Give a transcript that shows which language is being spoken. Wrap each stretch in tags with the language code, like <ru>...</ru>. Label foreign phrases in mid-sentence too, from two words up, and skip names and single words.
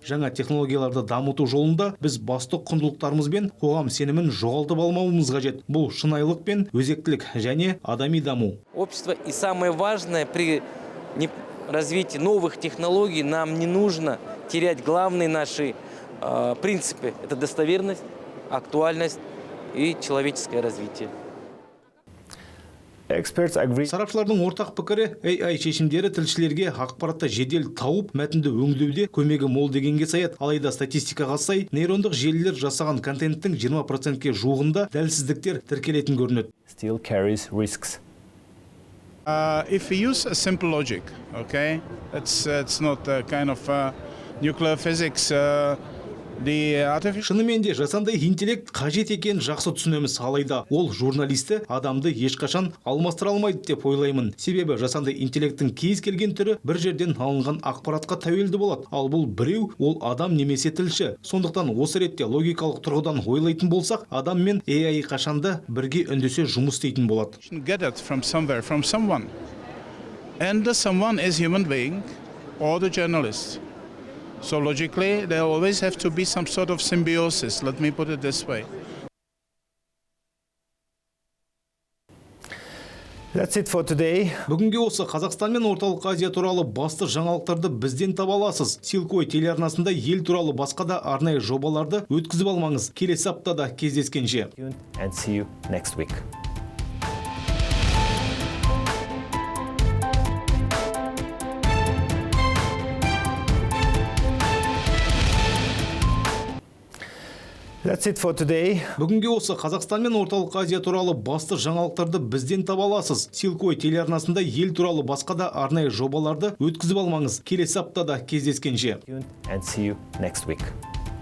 <kk>Жаңа технологияларды дамыту жолында біз басты құндылықтарымыз бен қоғам сенімін жоғалтып алмауымыз қажет. Бұл шынайылық пен өзектілік және адами даму.</kk> <ru>Общество и самое важное при развитии новых технологий нам не нужно терять главные наши принципы. Это достоверность, актуальность и человеческое развитие.</ru> <kk>Сарапшылардың ортақ пікірі AI шешімдері тілшілерге ақпаратты жедел тауып, мәтінді өңдеуде көмегі мол дегенге саяды. Алайда статистикаға сай, нейрондық желілер жасаған контенттің 20%-ке жуығында дәлсіздіктер тіркелетін көрінеді.</kk> <en>Still carries risks. If we use a simple logic, okay, it's not a kind of nuclear physics.</en> <kk>Шынымен де жасанды интеллект қажет екен жақсы түсінеміз, алайда ол журналисті адамды ешқашан алмастыра алмайды деп ойлаймын. Себебі жасанды интеллекттің кез келген түрі бір жерден алынған ақпаратқа тәуелді болады. Ал бұл біреу, ол адам немесе тілші. Сондықтан осы ретте логикалық тұрғыдан ойлайтын болсақ, адам мен AI қашанда бірге үндесе жұмыс істейтін болады.</kk> <en>Get it from somewhere, from someone. And the someone is human being or the journalist. So logically, there always have to be some sort of symbiosis. Let me put it this way. That's it for today.</en> <kk>Бүгінге осы Қазақстан мен Орталық Азия туралы басты жаңалықтарды бізден таба аласыз. Силкой телеарнасында ел туралы басқа да арнайы жобаларды өткізіп алмаңыз. Келесі аптада кездескенше.</kk> <en>And see you next week. That's it for today.</en> <kk>Бүгінге осы Қазақстан мен Орталық Азия туралы басты жаңалықтарды бізден таба аласыз. Силкой телеарнасында ел туралы басқа да арнайы жобаларды өткізіп алмаңыз. Келесі аптада кездескенше.</kk> <en>And see you next week.</en>